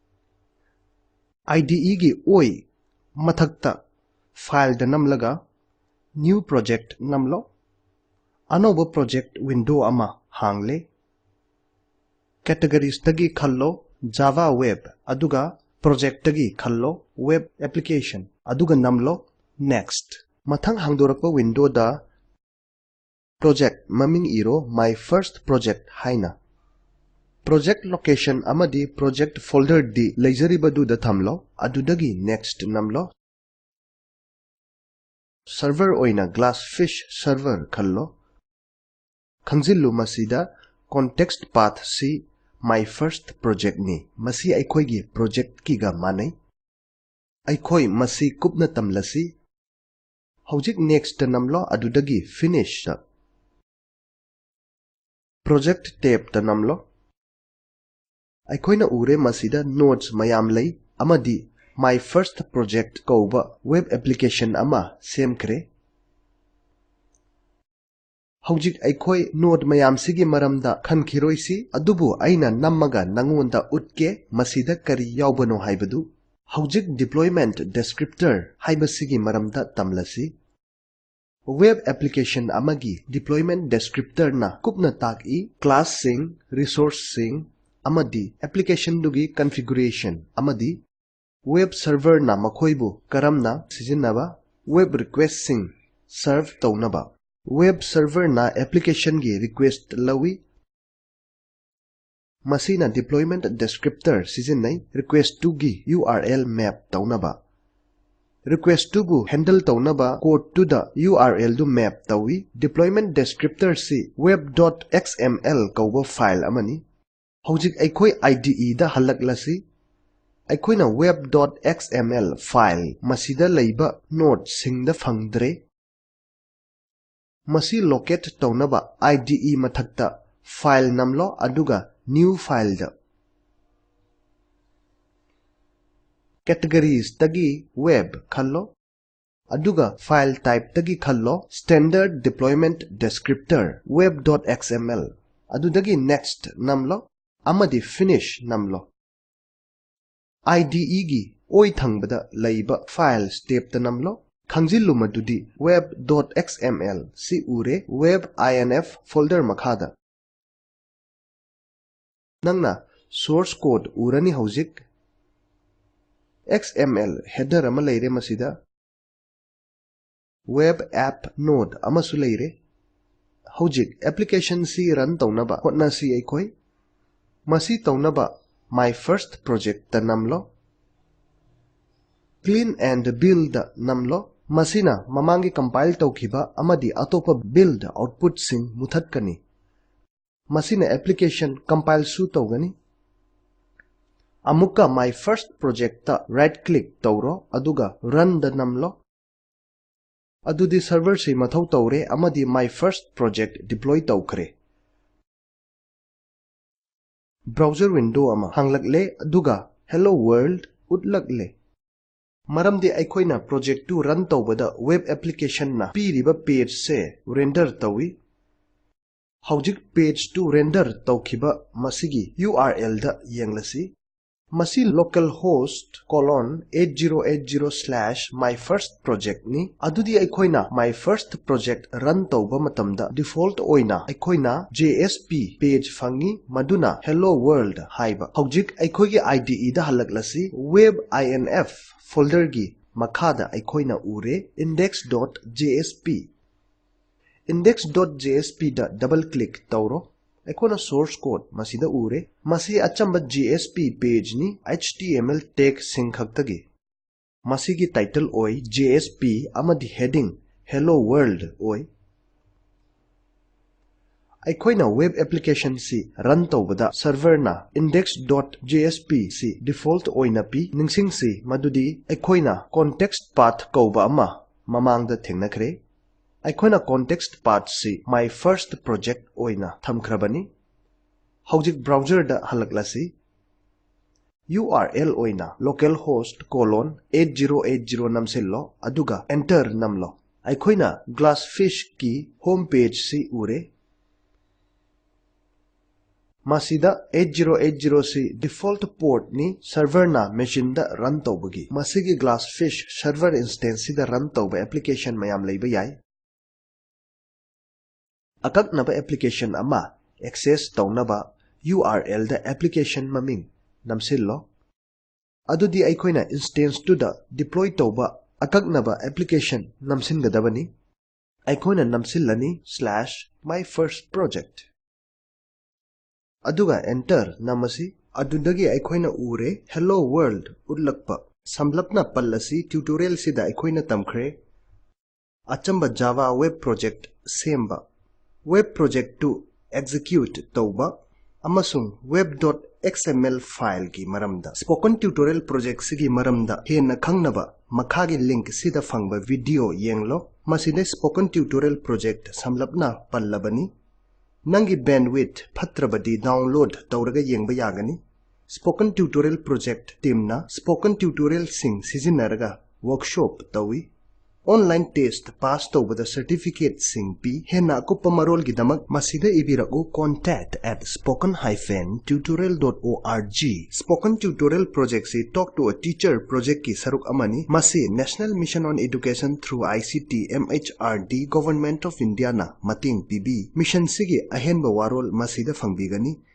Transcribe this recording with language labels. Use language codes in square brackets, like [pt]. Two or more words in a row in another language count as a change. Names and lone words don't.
[mni] IDE gi oi mathakta file da namlaga [en] new project [mni] namlo anoba [en] project window [mni] ama hangle categories tagi khallo [en] Java web [mni] aduga project tagi khallo [en] web application [mni] aduga namlo next mathang hangdorakpa window da project maming iro [en] my first project [mni] haina [en] project location [mni] amadi [en] project folder [mni] di leizaribadu da thamlo adudagi next namlo server oina [en] glassfish server [mni] khallo khangzillu masida [en] context path [mni] si [en] my first project [mni] ni masi aikoi gi project ki ga manai aikoi masi kupna tamlasi hojik next namlo adudagi finish [en] project tab [mni] ta namlo aikoina ure masida nodes mayam lei amadi [en] my first project [mni] kauba [en] web application [mni] ama semkre hojik aikoi node mayam sigi maramda khankiroisi adubu aina nammaga nangonda utke masida kari yaubano haibadu hojik [en] deployment descriptor [mni] haiba sigi maramda tamlasi [en] web application [mni] amagi [en] deployment descriptor [mni] na kupna taki class sing resource sing amadi application dugi configuration amadi [en] web server [mni] na makhoibu karamna sizinaba [en] web request [mni] sing serve taunaba [en] web server [mni] na application gi request lawi masina [en] deployment descriptor [mni] sizinai request to gi URL map taunaba request to bu handle taunaba code to [en] the URL [mni] du map tawi [en] deployment descriptor [mni] si web.xml kauba file amani hojik aikoi IDE da halaklasi aikoina [en] web.xml file [mni] masida leiba node singda phangdre masi locate taunaba IDE mathakta file namlo aduga [en] new file [mni] da categories tagi web khallo aduga [en] file type [mni] tagi khallo [en] standard deployment descriptor web.xml [mni] adudagi next namlo amadi finish namlo IDE gi oi thangbada leiba file step ta namlo khangjilu madudi web.xml si ure [en] web inf folder [mni] makhada nangna [en] source code [mni] urani hojik [en] XML header [mni] ama leire masida [en] web app node [mni] ama su leire hojik application si run taunaba hotna si aikoi masi taunaba [en] my first project [mni] ta namlo [en] clean and build [mni] namlo masina mamangi compile tawkhiba amadi atopa [en] build output [mni] sing muthatkani masina application compile su tawgani amuka [en] my first project [mni] ta [en] right click [mni] tawro aduga [en] run the [mni] namlo adudi server si mathau tawre amadi [en] my first project deploy [mni] tawkhre [en] browser window [mni] ama hanglakle aduga [en] hello world [mni] utlakle maramdi aikoina project to run tawbada [en] web application [mni] na piriba page se render tawi hojik page to render tawkhiba masigi URL da yenglasi Masi localhost:8080/myfirstproject ni adudi aikoina [en] my first project [mni] run tauba matamda default oina aikoina [en] JSP page [mni] fangi maduna [en] hello world [mni] haiba hojik aikoigi IDE da halaklasi [en] web.inf folder [mni] gi makhada aikoina ure index.jsp index.jsp da double click tauro aikoina [en] source code [mni] masida ure masi achamba [en] JSP page [mni] ni [en] HTML tag [mni] singkhaktagi masigi title oi JSP amadi [en] heading hello world [mni] oi aikoina [en] web application [mni] si run tawbada server na index.jsp si default oina pi ningsing si madudi aikoina [en] context path [mni] kauba ama mamangda thengnakhre aikoina [en] context path [mni] si [en] my first project [mni] oina thamkhrabani hojik browser da halaklasi URL oina localhost:8080 namsello aduga enter namlo aikoina glassfish ki homepage si ure masida 8080 si [en] default port [mni] ni server na machine da run tawbagi masigi [en] glassfish server instance [mni] da run tawba application mayam leiba yai akaknaba application ama access tawnaba URL da application maming namsillo adudi aikoina instance tu da deploy tawba akaknaba application namsingadabani aikoina namsillani /myfirstproject aduga enter namasi adudagi aikoina ure [en] hello world [mni] utlakpa samlapna pallasi tutorial sida aikoina tamkhre achamba [en] java web project [mni] semba [en] web project [mni] to execute tauba amasung [en] web.xml file [mni] ki maramda [en] spoken tutorial project [mni] sigi maramda hena khangnaba makhagi link sida fangba video yenglo maside [en] spoken tutorial project [mni] samlapna pallabani nangi bandwidth phatrabadi download tawraga yengba yagani [en] spoken tutorial project [mni] teamna [en] spoken tutorial [mni] sing sizinaraga workshop tawi [en] online test pass [mni] tawbada certificate sing pi hena kupa marol gidamak masida ibiraku [en] contact@spoken-tutorial.org spoken tutorial project si talk to a teacher project [mni] ki saruk amani masi [en] national mission on education through ICT MHRD government of India [mni] na mating pibi [en] mission [mni] sigi ahenba warol masida fangbigani